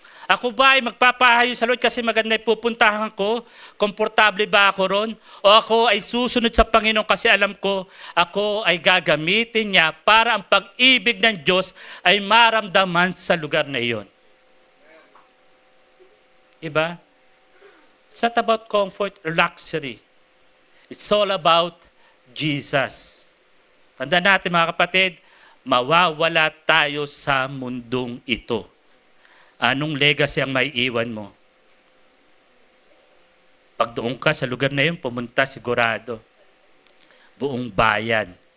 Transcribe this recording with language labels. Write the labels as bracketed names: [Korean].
[Filipino] Ako ba ay magpapahayo sa Lord kasi maganda yung pupuntahan ko? Komportable ba ako ron? O ako ay susunod sa Panginoon kasi alam ko ako ay gagamitin niya para ang pag-ibig ng Diyos ay maramdaman sa lugar na iyon? Diba? [English] It's not about comfort or luxury. It's all about Jesus. [Filipino] Tandaan natin mga kapatid, mawawala tayo sa mundong ito. Anong legacy ang may iwan mo? Pag doon ka sa lugar na yun, pumunta sigurado. Buong bayan.